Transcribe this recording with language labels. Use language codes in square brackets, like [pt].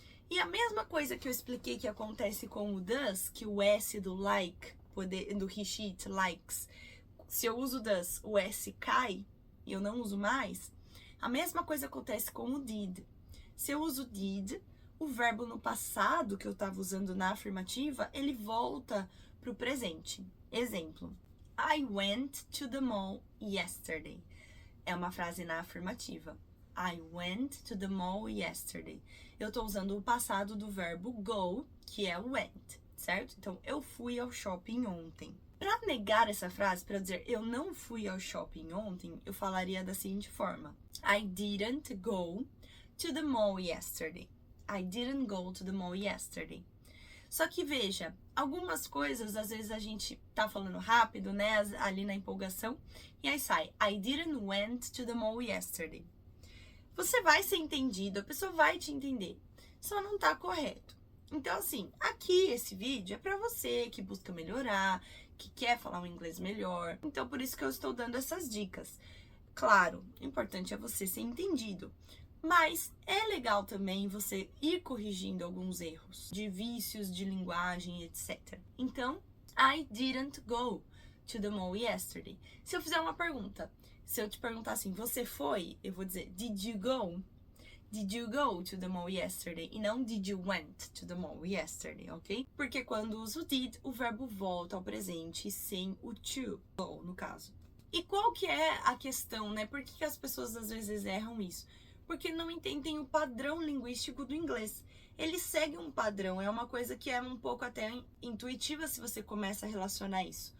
[pt] E a mesma coisa que eu expliquei que acontece com o does, que o S do like, do he, she, it, likes, se eu uso does, o S cai e eu não uso mais, a mesma coisa acontece com o did. Se eu uso did, o verbo no passado, que eu estava usando na afirmativa, ele volta para o presente. [en] Exemplo: I went to the mall yesterday. [pt] É uma frase na afirmativa. [en] I went to the mall yesterday. [pt] Eu tô usando o passado do verbo go, que é went, certo? Então, eu fui ao shopping ontem. Para negar essa frase, para dizer eu não fui ao shopping ontem, eu falaria da seguinte forma: [en] I didn't go to the mall yesterday. I didn't go to the mall yesterday. [pt] Só que veja, algumas coisas, às vezes a gente tá falando rápido, né, ali na empolgação, e aí sai [en] I didn't went to the mall yesterday. [pt] Você vai ser entendido, a pessoa vai te entender, só não tá correto. Então, assim, aqui esse vídeo é pra você que busca melhorar, que quer falar um inglês melhor. Então, por isso que eu estou dando essas dicas. Claro, o importante é você ser entendido. Mas é legal também você ir corrigindo alguns erros de vícios de linguagem, etc. [en] Então, I didn't go to the mall yesterday. [pt] Se eu fizer uma pergunta, se eu te perguntar assim, você foi? Eu vou dizer, [en] did you go? Did you go to the mall yesterday? [pt] E não [en] did you went to the mall yesterday, ok? [pt] Porque quando uso did, o verbo volta ao presente sem o to, go, no caso. E qual que é a questão, né? Por que as pessoas às vezes erram isso? Porque não entendem o padrão linguístico do inglês. Ele segue um padrão, é uma coisa que é um pouco até intuitiva se você começa a relacionar isso.